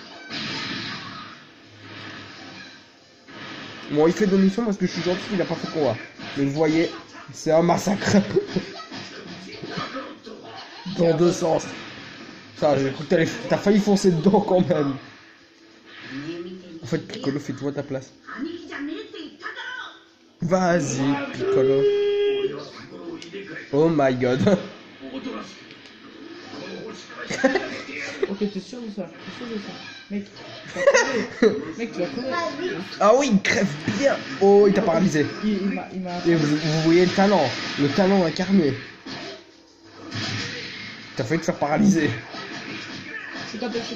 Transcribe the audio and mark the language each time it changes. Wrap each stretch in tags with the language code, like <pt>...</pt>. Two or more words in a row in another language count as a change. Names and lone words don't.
<fr>Bon, il fait de mission parce que je suis gentil, il a pas fait de combat. Mais vous voyez, c'est un massacre. Dans deux sens. Ça, j'ai cru que t'as failli foncer dedans quand même. En fait, Piccolo, fais-toi à ta place.</fr> <ja>兄貴じゃねえって言っただろ</ja> <fr>Vas-y, Piccolo.</fr> <ja>俺は心を入れ替え</ja> <en>Oh my god.</en> <ja>踊らせてこの星から引き上げてやる</ja> <fr>Ok, t'es sûr de ça? T'es sûr de ça? Mec, tu vas crever. Ah oui, il crève bien. Oh, il t'a paralysé. Il m'a. Et vous voyez le talent incarné. T'as failli te faire paralyser. Je suis content.</fr>